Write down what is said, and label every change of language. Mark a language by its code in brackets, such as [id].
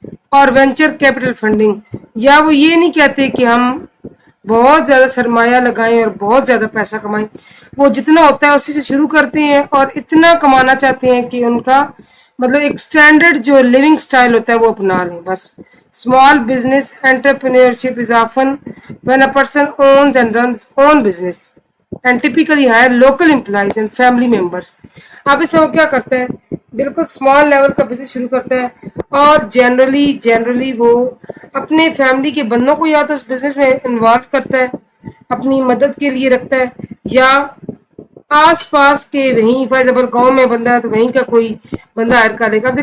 [ur] اور venture capital funding, یا وہ یہ نہیں کہتے کہ ہم بہت زیادہ سرمایہ لگائیں اور بہت زیادہ پیسہ کمائیں. وہ جتنا ہوتا ہے اسی سے شروع کرتے ہیں اور اتنا کمانا چاہتے ہیں کہ ان کا مطلب ایک سٹینڈرڈ جو لیونگ سٹائل ہوتا ہے وہ اپنا لیں بس. [en] Small business entrepreneurship is often when a person owns and runs own business and typically hire local employees and family members. [ur] اب اس میں وہ کیا کرتا ہے؟ بالکل اسمال لیول کا بزنس شروع کرتا ہے اور جنرلی وہ اپنے فیملی کے بندوں کو یا تو اس بزنس میں انوالو کرتا ہے، اپنی مدد کے لیے رکھتا ہے، یا آس پاس کے وہیں فار ایگزامپل گاؤں میں بندہ ہے تو وہیں کا کوئی بندہ ہائر کر لے گا.